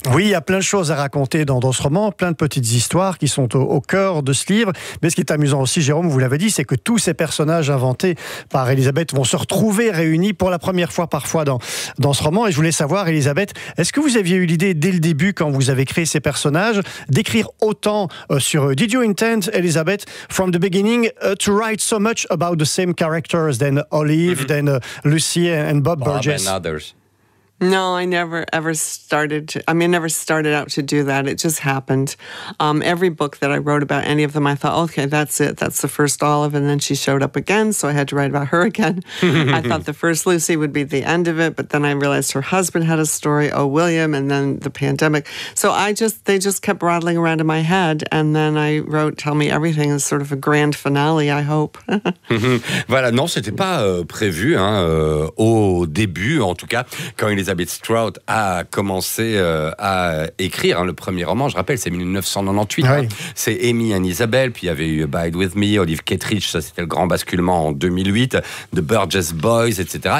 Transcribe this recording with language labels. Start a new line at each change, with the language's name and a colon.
French: Oui, il y a plein de choses à raconter dans ce roman, plein de petites histoires qui sont au cœur de ce livre, mais ce qui est amusant aussi, Jérôme, vous l'avez dit, c'est que tous ces personnages inventés par Elisabeth vont se retrouver réunis pour la première fois parfois dans ce roman, et je voulais savoir, Elisabeth, est-ce que vous aviez eu l'idée, dès le début, quand vous avez créé ces personnages, d'écrire autant sur eux?
English: Did you intend, Elisabeth, from the beginning, to write so much about the same characters than Olive, than Lucy, and Bob Burgess. Bob and others. No, I never ever started to, I mean, I never started out to do that. It just happened. Every book that I wrote about any of them, I thought, okay, that's it. That's the first Olive. And then she showed up again. So I had to write about her again. I thought the first Lucy would be the end of it. But then I realized her husband had a story, O. William, and then the pandemic. So I just, they just kept rattling around in my head. And then I wrote Tell Me Everything as sort of a grand finale, I hope.
French: Voilà, non, c'était pas prévu, hein, au début, en tout cas, quand il Elizabeth Strout a commencé à écrire le premier roman. Je rappelle, c'est 1998. Oui. C'est Amy and Isabel, puis il y avait eu Abide With Me, Olive Kittredge, ça c'était le grand basculement en 2008, The Burgess Boys, etc.